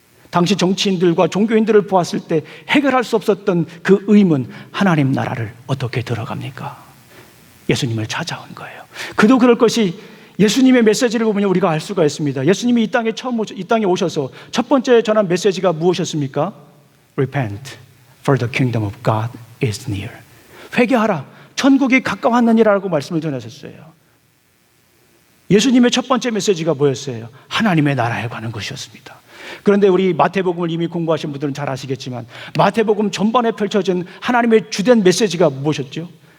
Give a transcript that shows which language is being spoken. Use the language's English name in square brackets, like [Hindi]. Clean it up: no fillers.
[Korean] 당시 정치인들과 종교인들을 보았을 때 해결할 수 없었던 그 의문, 하나님 나라를 어떻게 들어갑니까? 예수님을 찾아온 거예요. 그도 그럴 것이 예수님의 메시지를 보면 우리가 알 수가 있습니다. 예수님이 이 땅에 오셔서 첫 번째 전한 메시지가 무엇이었습니까? [English] Repent, for the kingdom of God is near. [Korean] 회개하라, 천국이 가까웠느니라고 말씀을 전하셨어요. 예수님의 첫 번째 메시지가 뭐였어요? 하나님의 나라에 관한 것이었습니다. 그런데 우리 마태복음을 이미 공부하신 분들은 잘 아시겠지만 마태복음 전반에 펼쳐진 하나님의 주된 메시지가 무엇이었죠?